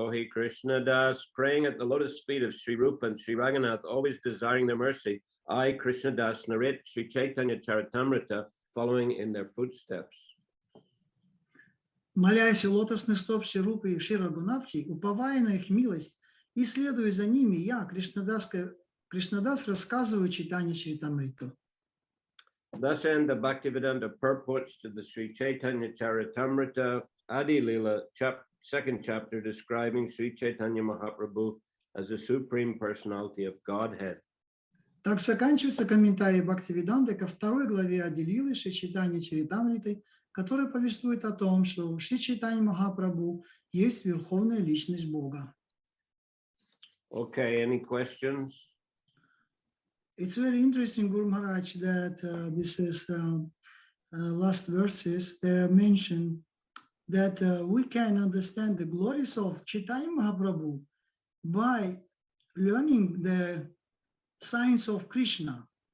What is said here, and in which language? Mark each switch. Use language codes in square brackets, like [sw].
[en] Krishna Das, praying at the lotus feet of Sri Rupa and Sri Raghunath, always desiring their mercy. I, Krishna Das, narrate Shri Chайтанья Чаритамрита, following in their footsteps. [ru] Молясь у лотосных стоп Шри Рупы и Шри Рагунатхи, уповая на их милость и следуя за ними, я, Кришнадас, рассказываю Чайтанья Чаритамриту. [en] Thus end the Bhaktivedanta purports to the Shri Chайтанья Charitamrita Adi Lila, second chapter, describing Shri Chaitanya Mahaprabhu as the Supreme Personality of Godhead. [ru] Так заканчивается комментарий Бхактивиданты ко второй главе Ади-лилы Шри Чайтаньи Чаритамриты, который повествует о том, что Шри Чайтанья Махапрабху есть верховная личность Бога. [en] Okay, any questions? It's very interesting, Guru Maharaj, that this is last verses. They mention that we can understand the glories of Chaitanya Mahaprabhu by learning the science of Krishna.